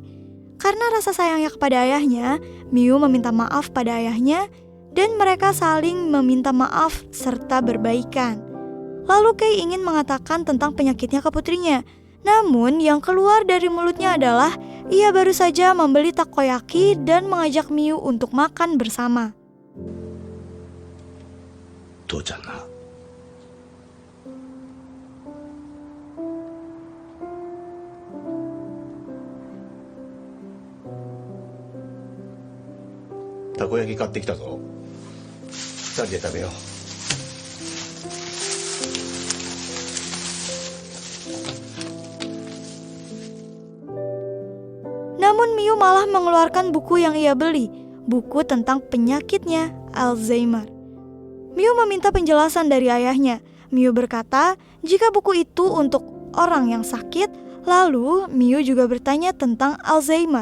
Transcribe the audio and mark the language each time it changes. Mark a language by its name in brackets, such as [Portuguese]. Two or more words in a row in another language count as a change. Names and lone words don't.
[Indonesian] Karena rasa sayangnya kepada ayahnya, Miu meminta maaf pada ayahnya dan mereka saling meminta maaf serta berbaikan. Lalu Kei ingin mengatakan tentang penyakitnya ke putrinya. Namun yang keluar dari mulutnya adalah ia baru saja membeli takoyaki dan mengajak Miu untuk makan bersama. [Japanese] 父ちゃんな。たこ焼き買ってきたぞ。2人で食べよう。 [Indonesian] Namun Miu malah mengeluarkan buku yang ia beli, buku tentang penyakitnya, Alzheimer. Miu meminta penjelasan dari ayahnya. Miu berkata jika buku itu untuk orang yang sakit, lalu Miu juga bertanya tentang Alzheimer.